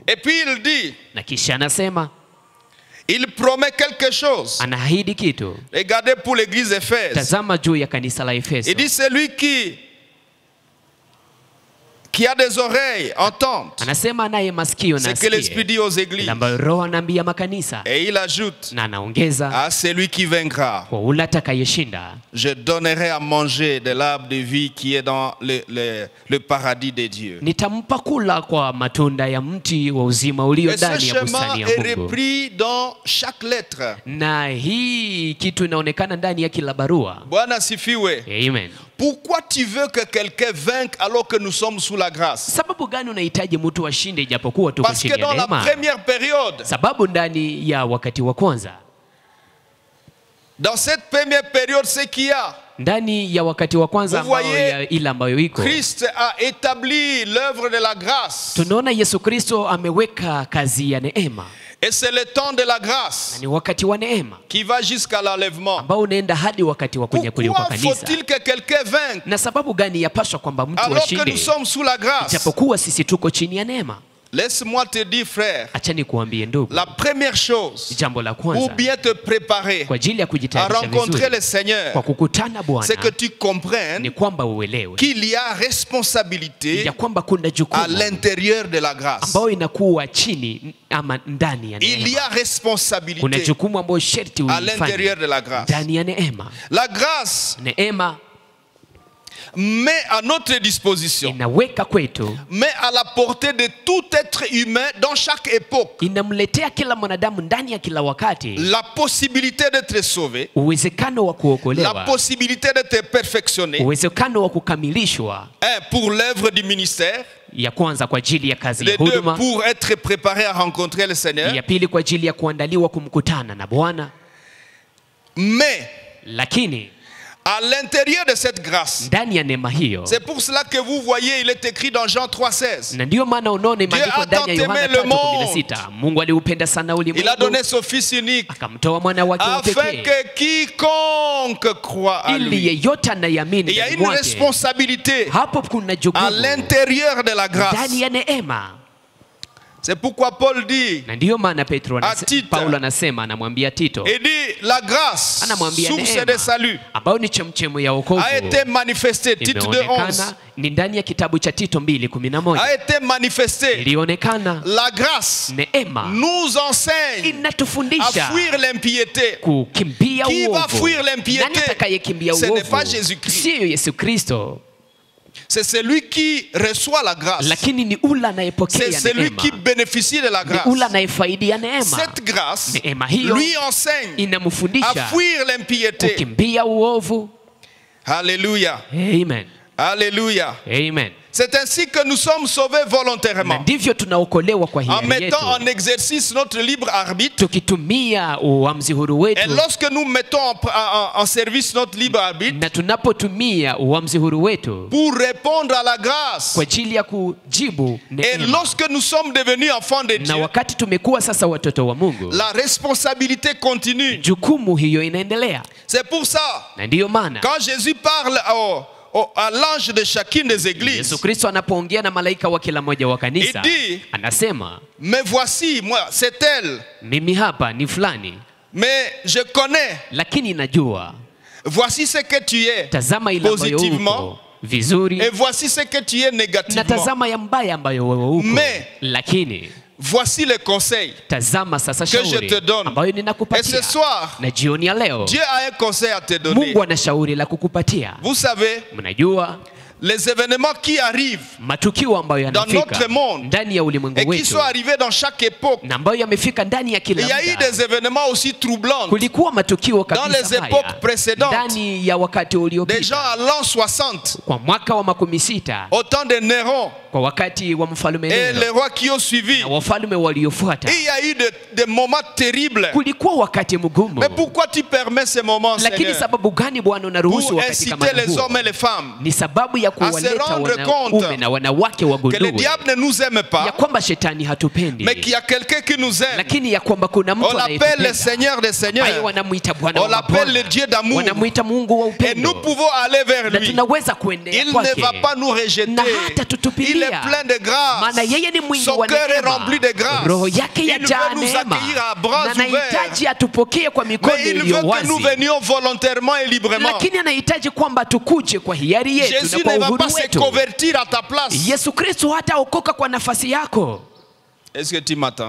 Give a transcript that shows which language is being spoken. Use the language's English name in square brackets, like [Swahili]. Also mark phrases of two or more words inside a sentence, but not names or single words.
[French] Et puis il dit, [Swahili] Na kisha anasema, [French] il promet quelque chose. [Swahili] anaahidi kitu. [French] Regardez pour l'église d'Éphèse. [Swahili] Tazama juu ya kanisa la Efeso. [French] Il dit, celui qui a des oreilles, entende [Swahili] Anasema anaye masikio [French] ce [Swahili] na [French] que l'Esprit [Swahili] asikie [French] dit aux églises. [Swahili] ile ambayo Roho anaambia makanisa, [French] Et il ajoute, [Swahili] na anaongeza [French] à celui qui vaincra, [Swahili] kwa ule atakayeshinda [French] je donnerai à manger de l'arbre de vie qui est dans le paradis de Dieu. [Swahili] nitampa kula kwa matunda ya mti wa uzima ulio [French] Et ce [Swahili] ndani ya [French] chemin [Swahili] bustani ya [French] est [Swahili] Mungu. [French] repris dans chaque lettre. [Swahili] Na hii kitu inaonekana ndani ya kila barua. Bwana sifiwe. Amen. [French] Pourquoi tu veux que quelqu'un vainque alors que nous sommes sous la grâce? [Swahili] Sababu gani unahitaji mtu ashinde ijapokuwa tuko [French] Parce [Swahili] chini [French] que [Swahili] ya [French] dans la [Swahili] neema? [French] première période, [Swahili] Sababu ndani ya wakati wa kwanza, [French] dans cette première période, ce qu'il y a, [Swahili] ndani ya wakati wa kwanza [French] Vous [Swahili] ambao [French] voyez, [Swahili] ya ile ambayo iko, [French] Christ a établi l'œuvre de la grâce. [Swahili] tunaona Yesu Kristo ameweka kazi ya neema, [French] Et c'est le temps de la [Swahili] na [French] grâce [Swahili] ni wakati wa neema [French] qui va jusqu'à l'enlèvement. [Swahili] ambao unaenda hadi wakati wa kunyakuliwa kwa [French] Pourquoi [Swahili] kanisa. [French] faut-il que quelqu'un vainque [Swahili] Na sababu gani yapaswa kwamba mtu [French] alors que nous [Swahili] ashinde [French] sommes sous la grâce? [Swahili] ijapokuwa sisi tuko chini ya neema? [French] Laisse-moi te dire, frère, [Swahili] Acha nikuambie ndugu, [French] la première chose [Swahili] jambo la [French] pour [Swahili] kwanza [French] bien te préparer [Swahili] kwa ajili ya [French] à [Swahili] kujitayarisha [French] rencontrer le [Swahili] vizuri [French] Seigneur, [Swahili] kwa kukutana [French] c'est que [Swahili] Bwana [French] tu comprennes [Swahili] ni kwamba uelewe [French] qu'il y a responsabilité [Swahili] ya kwamba kuna [French] à [Swahili] jukumu [French] l'intérieur de la grâce. [Swahili] ambayo inakuwa chini ama ndani ya [French] Il y [Swahili] neema. [French] a [Swahili] Kuna [French] responsabilité [Swahili] jukumu ambayo sharti [French] à l'intérieur [Swahili] uifanye [French] de la grâce. [Swahili] ndani ya neema. [French] La grâce [Swahili] Neema [French] met à notre disposition, [Swahili] inaweka kwetu, [French] met à la portée de tout être humain dans chaque époque [Swahili] inamletea kila mwanadamu ndani ya kila wakati [French] la possibilité d'être sauvé, [Swahili] uwezekano wa [French] la [Swahili] kuokolewa, [French] possibilité d'être perfectionné, [Swahili] uwezekano wa kukamilishwa, [French] pour l'œuvre du ministère, [Swahili] ya kwanza kwa ajili ya kazi ya [French] les deux [Swahili] huduma, [French] pour être préparé à rencontrer le Seigneur. [Swahili] ya pili kwa ajili ya kuandaliwa kumkutana na Bwana. [French] Mais [Swahili] Lakini [French] à l'intérieur de cette grâce, [Swahili] ndani ya neema hiyo, [French] c'est pour cela que vous voyez, il est écrit dans Jean 3,16. [Swahili] na ndiyo maana unaona imeandikwa [French] a [Swahili] ndani ya [French] tant [Swahili] Yohana [French] aimé le [Swahili] 3:16, Mungu aliupenda sana [French] Il a [Swahili] ulimwengu [French] donné son Fils unique [Swahili] akamtoa mwana wake wa [French] afin [Swahili] pekee [French] que quiconque croit à [Swahili] ili [French] lui. [Swahili] yeyote anayamini [French] Il y a [Swahili] ndani [French] une [Swahili] mwake. [French] responsabilité [Swahili] Hapo kuna [French] à [Swahili] jukumu [French] l'intérieur de la grâce. [Swahili] ndani ya neema, [French] C'est pourquoi Paul dit, [Swahili] na ndiyo maana Tito. Paulo anasema, anamwambia Tito, [French] il dit, la grâce, [Swahili] anamwambia [French] source de [Swahili] neema [French] salut, [Swahili] ambayo ni chemchemu ya wokovu [French] a été manifestée, Tite 2:11, [Swahili] imeonekana ni ndani ya kitabu cha Tito 2:11, [French] a été manifestée. [Swahili] ilionekana. [French] La grâce [Swahili] Neema [French] nous enseigne à [Swahili] inatufundisha [French] fuir l'impiété. [Swahili] kukimbia [French] Qui va [Swahili] uovu. [French] fuir l'impiété? [Swahili] Nani atakayekimbia [French] Ce n'est [Swahili] uovu? [French] pas Jésus-Christ. [Swahili] Sio Yesu Kristo, [French] C'est celui qui reçoit la grâce. [Swahili] lakini ni ule [French] C'est [Swahili] anayepokea [French] celui [Swahili] neema, [French] qui bénéficie de la [Swahili] ni [French] grâce. [Swahili] ule anayefaidia neema. [French] Cette grâce [Swahili] Neema hiyo [French] lui enseigne à [Swahili] inamfundisha [French] fuir l'impiété. [Swahili] kukimbia uovu. [French] Alléluia. [Swahili] Amen. [French] Alléluia. [Swahili] Amen. [French] C'est ainsi que nous sommes sauvés [Swahili] Na [French] volontairement. [Swahili] ndivyo tunaokolewa kwa [French] En [Swahili] hiari [French] mettant en [Swahili] yetu, [French] exercice notre libre arbitre. [Swahili] tukitumia uamuzi huru [French] Et [Swahili] wetu, [French] lorsque nous mettons en service notre libre arbitre [Swahili] na tunapotumia uamuzi huru wetu [French] pour répondre à la grâce, [Swahili] kwa ajili ya kujibu [French] et [Swahili] neema, [French] lorsque nous sommes devenus enfants de [Swahili] na [French] Dieu, [Swahili] wakati tumekuwa sasa watoto wa Mungu, [French] la responsabilité continue. [Swahili] jukumu hiyo inaendelea. [French] C'est pour ça, [Swahili] Na ndiyo maana [French] quand Jésus parle à l'ange de chacune des églises, [Swahili] Yesu Kristo anapoongea na malaika wa kila moja wa kanisa, Idi. anasema, [French] mais voici, moi, c'est elle, [Swahili] mimi hapa ni fulani, [French] mais je connais, [Swahili] lakini najua, [French] voici ce que tu es, [Swahili] tazama ile ambayo [French] Positivement. [Swahili] uko vizuri, [French] et voici ce que tu es [Swahili] na [French] négativement. [Swahili] tazama ya mbaya ambayo wewe uko, [French] Mais- [Swahili] lakini [French] Voici les conseils [Swahili] tazama sasa [French] que je [Swahili] shauri [French] te donne. [Swahili] ambayo [French] Et [Swahili] ninakupatia. [French] ce soir, [Swahili] Na jioni ya leo [French] Dieu a un conseil à te donner. [Swahili] Mungu ana shauri la kukupatia. [French] Vous savez, [Swahili] Mnajua [French] les événements qui arrivent [Swahili] matukio ambayo [French] dans [Swahili] yanafika [French] notre monde [Swahili] ndani ya ulimwengu [French] et qui [Swahili] wetu [French] sont arrivés dans chaque époque. [Swahili] na ambayo yamefika ndani ya [French] Il [Swahili] kila [French] y a eu [Swahili] muda. [French] des événements aussi troublants [Swahili] Kulikuwa matukio [French] dans les [Swahili] kabisa [French] époques [Swahili] haya [French] précédentes. [Swahili] ndani ya wakati [French] Des [Swahili] uliopita, [French] gens à l'an 60, [Swahili] kwa mwaka wa 60, [French] au temps de Néron [Swahili] kwa wakati wa mfalme [French] et [Swahili] Nero [French] les rois qui ont suivi. [Swahili] na wafalme waliofuata. [French] Il y a eu des moments terribles. [Swahili] Kulikuwa wakati mgumu, [French] Mais pourquoi tu permets ces moments, [Swahili] lakini [French] Seigneur? [Swahili] sababu gani Bwana unaruhusu [French] Pour [Swahili] wakati kama [French] inciter les [Swahili] huu? [French] hommes et les femmes [Swahili] Ni sababu ya kuwaleta [French] rendre [Swahili] wanaume [French] compte [Swahili] na wanawake [French] que le [Swahili] wagundue [French] diable ne nous aime [Swahili] ya [French] pas, [Swahili] kwamba shetani hatupendi, [French] mais qu'il y a quelqu'un qui nous aime. [Swahili] lakini ya kwamba kuna mtu [French] On l'appelle le [Swahili] anayetupenda. [French] Seigneur des [Swahili] Ambaye [French] Seigneurs. [Swahili] wanamuita Bwana [French] On [Swahili] wa [French] l'appelle le [Swahili] mabwana, [French] Dieu d'amour. [Swahili] wanamuita Mungu wa [French] Et nous [Swahili] upendo, [French] pouvons aller vers [Swahili] na [French] lui. [Swahili] tunaweza kuendea [French] Il ne [Swahili] kwake. [French] va pas nous rejeter. [Swahili] Na hata tutupilia. [French] Il est plein de [Swahili] Maana [French] grâce. [Swahili] yeye ni mwingi [French] Son [Swahili] wa [French] cœur est [Swahili] neema, [French] rempli de grâce. [Swahili] roho yake [French] Il [Swahili] yajaa [French] veut nous [Swahili] neema, [French] accueillir à bras [Swahili] na [French] ouverts. [Swahili] anahitaji atupokee kwa mikono [French] Mais il [Swahili] iliyo [French] veut que nous [Swahili] wazi, [French] venions volontairement et librement. [Swahili] lakini anahitaji kwamba tukuje kwa hiari yetu [French] Jésus [Swahili] na kwa [French] ne va [Swahili] uhuru [French] pas se [Swahili] wetu. [French] convertir à ta place. [Swahili] Yesu Kristo hataokoka kwa nafasi yako. [French] Est-ce que tu m'entends?